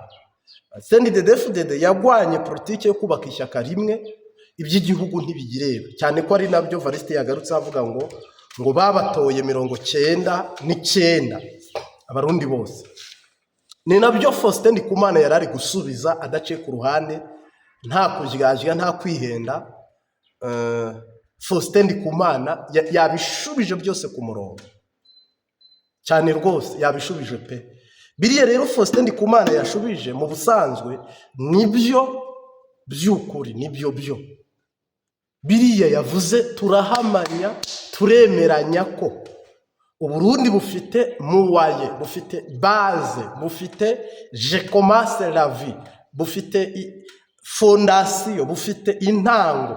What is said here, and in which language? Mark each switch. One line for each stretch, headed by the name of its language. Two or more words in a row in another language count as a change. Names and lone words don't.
Rundi: CNDD-FDD yagwanye politike yo kubaka ishyaka rimwe, iby'igihugu ntibigireba, cyane ko ari nabyo Variste yagarutse avuga ngo babatoye 99 abarundi bose. Ni nabyo Faustin Ndikumana yarari gusubiza adaciye ku ruhande, nta kujyajya nta kwihenda. Faustin Ndikumana yabishubije byose ku murongo cyane rwose, yabishubije pe. Biriya rero Faustin Ndikumana yashubije mu busanzwe nibyo by'ukuri, nibyo byo biriya yavuze turahamanya, turemeranya ko Uburundi bufite muwaye, bufite base, bufite
French: je commence la vie,
Rundi: bufite fondation, bufite intango.